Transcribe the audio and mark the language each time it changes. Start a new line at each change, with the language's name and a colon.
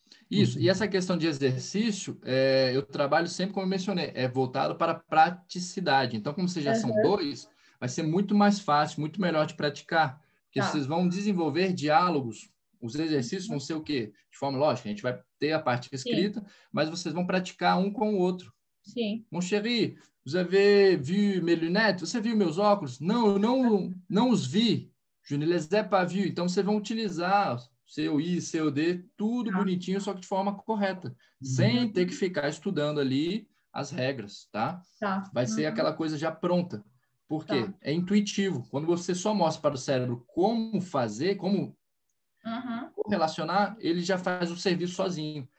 Portuguese: Isso, e essa questão de exercício, eu trabalho sempre, como eu mencionei, é voltado para a praticidade. Então, como vocês já são dois, vai ser muito mais fácil, muito melhor de praticar, porque vocês vão desenvolver diálogos. Os exercícios vão ser o quê? De forma lógica, a gente vai ter a parte escrita, mas vocês vão praticar um com o outro. Sim.
French: Mon chéri, vous avez vu mes lunettes?
Portuguese: Você viu meus óculos? Não, eu não os vi.
French: Je ne les ai pas vus.
Portuguese: Então, vocês vão utilizar seu I, seu D, tudo bonitinho, só que de forma correta, sem ter que ficar estudando ali as regras, tá? Vai ser aquela coisa já pronta. Por quê? É intuitivo. Quando você só mostra para o cérebro como fazer, como relacionar, ele já faz o serviço sozinho.